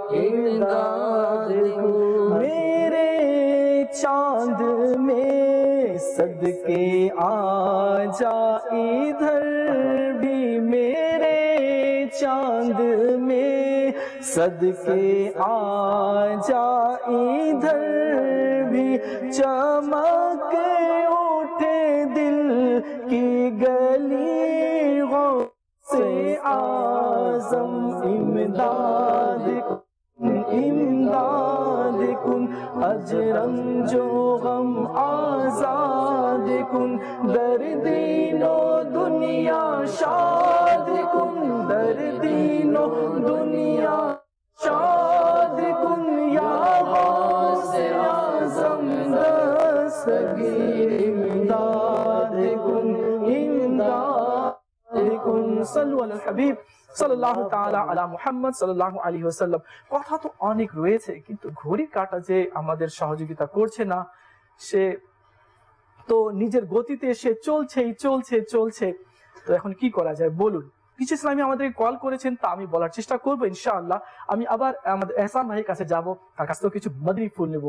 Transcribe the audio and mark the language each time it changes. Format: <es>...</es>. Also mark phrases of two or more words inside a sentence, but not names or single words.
<hi>मेरे चांद में सदके आ जा इधर भी मेरे चांद में सदके आ जा इधर भी चमक उठे दिल की गली गौसे</hi> <fa>اعظم امداد کن از رنج و غم آزاد کن، در دین و دنیا شاد کن، در دین و دنیا شاد کن. یا غوث اعظم دستگیر امداد کن، امداد کن.</fa> <ar>صلوا علی الحبیب صلى الله تعالى على محمد صلى الله عليه وسلم.</ar> <bn>কথা তো অনেক রয়েছে, কিন্তু ঘড়ির কাঁটা যে আমাদের সহযোগিতা করছে না, সে তো নিজের গতিতে সে চলছে। তো এখন কি করা যায় বলুন? কিছু ইসলামী আমাদের কল করেছেন, তা আমি বলার চেষ্টা করবো ইনশাআল্লাহ। আমি আবার আমাদের এহসান ভাইয়ের কাছে যাব, তার কাছ থেকে কিছু মদনী ফুল নেব।</bn>